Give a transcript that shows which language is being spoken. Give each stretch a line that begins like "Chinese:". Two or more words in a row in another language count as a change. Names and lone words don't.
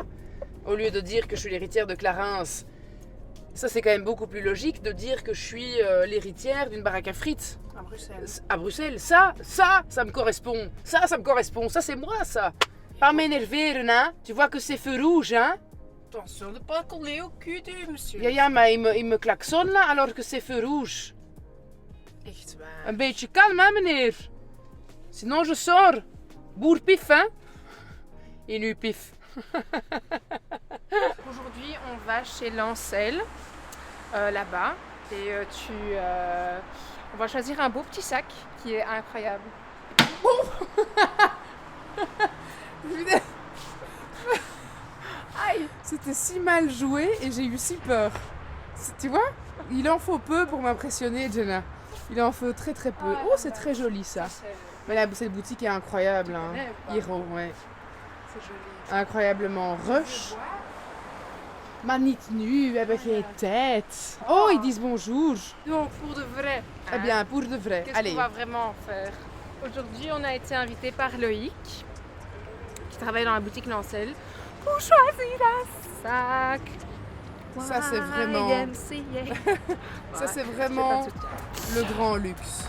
French: Au lieu de dire que je suis l'héritière de Clarence. Ça, c'est quand même beaucoup plus logique de dire que je suis l'héritière d'une baraque à frites. À Bruxelles. À Bruxelles, ça me correspond. Ça me correspond. Ça, c'est moi, ça. Pas m'énerver, hein. Tu vois que c'est feu rouge, hein. Attention de pas coller au cul du monsieur.
Dutch: Ja, maar
French: il me klaxonne là alors que c'est feu rouge.
Dutch: Echt waar. Een beetje kalm, hein, meneer.
French: Sinon je sors. Boer pif, hein. Et nu pif. Aujourd'hui, on va chez Lancel, là-bas. Et on va choisir un beau petit sac qui est incroyable. Aïe, c'était si mal joué et j'ai eu si peur. Tu vois, il en faut peu pour m'impressionner, Jenna. Il en faut très très peu. Oh, c'est très joli ça. Mais cette boutique est incroyable. Hein. Hero, ouais. C'est joli. Incroyablement rush.
Dutch: Maar niet nu, we hebben geen tijd.
French: Oh, ils disent bonjour. Donc, pour de vrai. Eh bien, pour de vrai. Qu'est-ce qu'on va vraiment faire? Aujourd'hui, on a été invité par Loïc, qui travaille dans la boutique Lancel, pour choisir un sac. Ça, c'est vraiment... Ça, c'est vraiment le grand luxe.